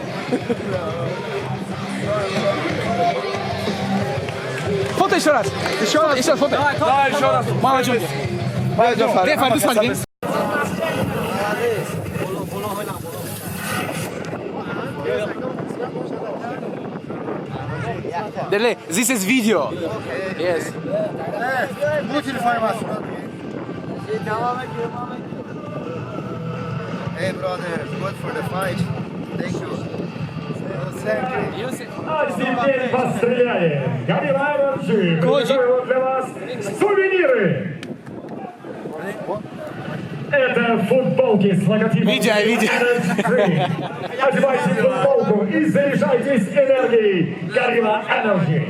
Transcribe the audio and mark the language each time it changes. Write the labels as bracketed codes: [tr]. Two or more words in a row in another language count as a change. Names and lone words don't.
[ru] Foto еще раз. Еще раз фото. Давай еще раз. Мама John. Vai, John, Faridun. Faridun, Faridun. Dele, [en] this is video. Yes. Hey brother, good for the fight. Thank you. [ru] А теперь постреляем. Горилла Энерджи приготовила для вас сувениры. Это футболки с логотипом. Видео. Одевайте футболку и заряжайтесь энергией Горилла Энерджи.